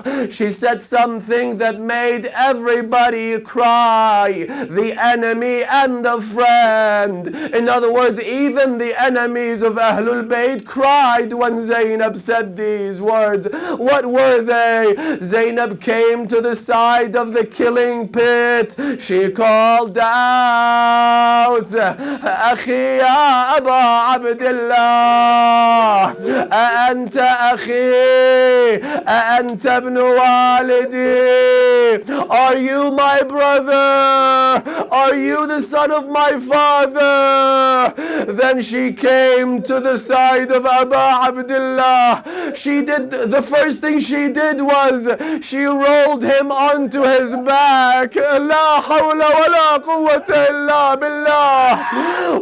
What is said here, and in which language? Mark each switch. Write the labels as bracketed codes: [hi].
[en] She said something that made everybody cry, the enemy and the friend. In other words, even the enemies of Ahlulbayt cried when Zainab said these words. What were they? Zainab came to the side of the killing pit. She called out, [ar] أخي يا أبا عبد الله, أأنت أخي, أأنت ابن والدي, [en] are you my brother? Are you the son of my father? Then she came to the side of Abu Abdullah. The first thing she did was she rolled him onto his back. La hawla wa la quwwata illa billah.